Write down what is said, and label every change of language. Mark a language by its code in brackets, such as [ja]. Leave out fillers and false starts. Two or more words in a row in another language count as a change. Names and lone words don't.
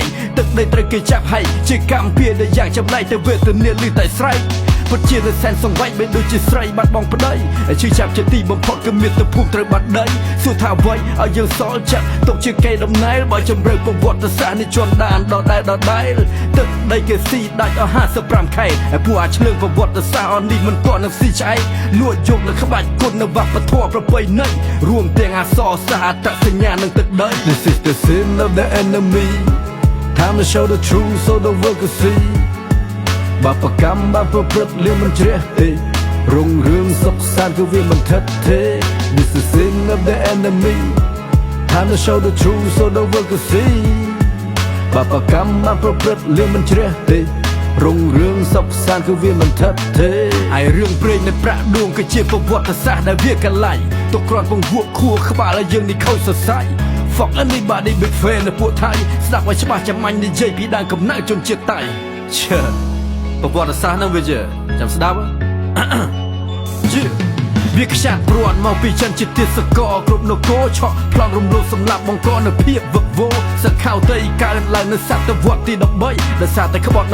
[km] ទឹកដីត្រូវគេចាប់ហើយជាកម្មពៀដែលយ៉ាងចម្លែកទៅវេទនាលឺតែស្រែកពិតជាសែនសង្វៃមិនដូចជាស្រីបាត់បង់ប្តីឈឺចាប់ជាទីបំផុតគឺមាតុភូមិត្រូវបាត់ដីសួរថាអ្វីឲ្យយើងសល់ចិត្តទុកជាកេរដំណែលបើជំរឿប្រ វត្តិសាស្ត្រនេះជន់ដានដដែលទឹកដីគេស៊ីដាច់អស់55ខែហើយពួកអាឆ្លើងប្រវត្តិសាស្ត្រអននេះមិនទាន់នឹងស៊ីឆ្អែកលួចយកលើក្បាច់គុណនៅវប្បធម៌ប្រពៃណីរួមទាំងអក្សរសា ស្ត្រអត្តសញ្ញាណនឹងទឹកដី [en] This is the sin of the enemy Time to show the truth so the world can see [km] បាបកម្មបាបប្រព្រឹត្តលៀមមិនជ្រះ ទេរុងរឿងសុខសាន្តគឺវាមិនថិតទេ [en] This is sin of the enemy Time to show the truth so the world can see [km] បាបកម្មបាបប្រព្រឹត្តលៀមមិនជ្រះទេរុងរឿងសុខសាន្តគឺវាមិនថិតទេហើយរឿងព្រេងនៃប្រាក់ដួងគឺជាប្រវត្តិសាស្ត្រដែលវាកលៃទុកគ្រាន់ពងវក់ខួរក្បាលឲ្យយើងនេះខូចសរសៃ [en] Fuck anybody big fan [km] នៅពួកថៃស្ដាប់ឲ្យច្បាស់ចាំមាញ់និយាយពីដើមកំណើតជនជាតិតៃឈើប្រវត្តិសាស្ត្រនឹងវាជាចាំស្ដាប់ វាខ្ចាត់ព្រាត់មកពីចិនជាទេសកលគ្រប់នគរឆក់ប្លង់រំលោភសម្លាប់បង្កនៅភាពវឹកវរសខៅតៃកើតឡើងនៅសតវត្សទី13ដោយសារតែក្បត់